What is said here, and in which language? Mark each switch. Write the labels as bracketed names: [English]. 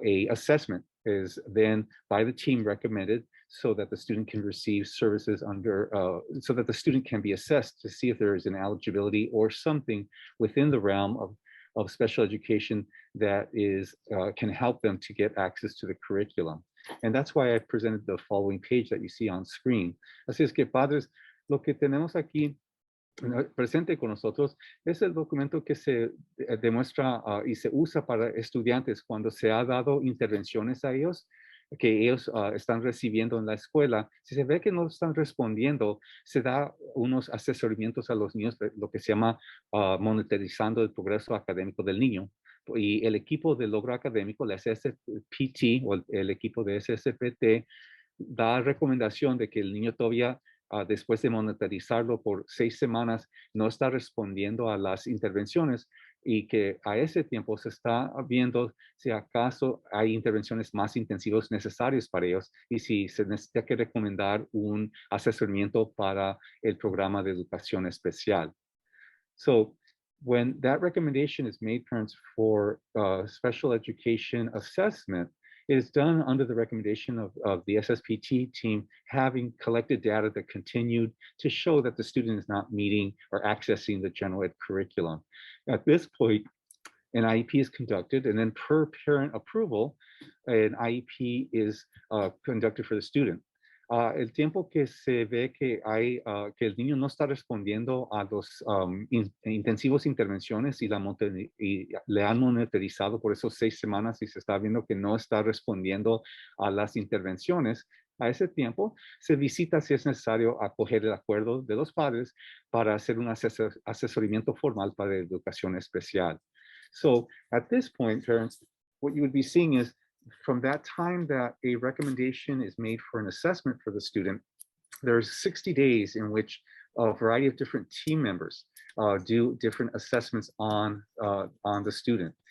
[English] assessment is then by the team recommended so that the student can receive services under, so that the student can be assessed to see if there is an eligibility or something within the realm of special education that is can help them to get access to the curriculum. And that's why I presented the following page that you see on screen. [Spanish] Así es que padres, lo que tenemos aquí presente con nosotros es el documento que se demuestra y se usa para estudiantes cuando se ha dado intervenciones a ellos que ellos están recibiendo en la escuela. Si se ve que no están respondiendo, se da unos asesoramientos a los niños, lo que se llama monitorizando el progreso académico del niño. Y el equipo de logro académico, la SSPT o el equipo de SSPT, da recomendación de que el niño todavía después de monitorizarlo por 6 semanas, no está respondiendo a las intervenciones y que a ese tiempo se está viendo si acaso hay intervenciones más intensivas necesarias para ellos y si se necesita que recomendar un asesoramiento para el programa de educación especial. [English] So when that recommendation is made, parents, for special education assessment, it is done under the recommendation of the SSPT team having collected data that continued to show that the student is not meeting or accessing the general ed curriculum. At this point, an IEP is conducted, and then per parent approval, an IEP is conducted for the student. [Spanish] El tiempo que se ve que que el niño no está respondiendo a los intensivos intervenciones y le han monitorizado por esos 6 semanas y se está viendo que no está respondiendo a las intervenciones, a ese tiempo se visita si es necesario acoger el acuerdo de los padres para hacer un asesoramiento formal para educación especial. [English] So at this point, parents, what you would be seeing is from that time that a recommendation is made for an assessment for the student, there's 60 days in which a variety of different team members do different assessments on the student.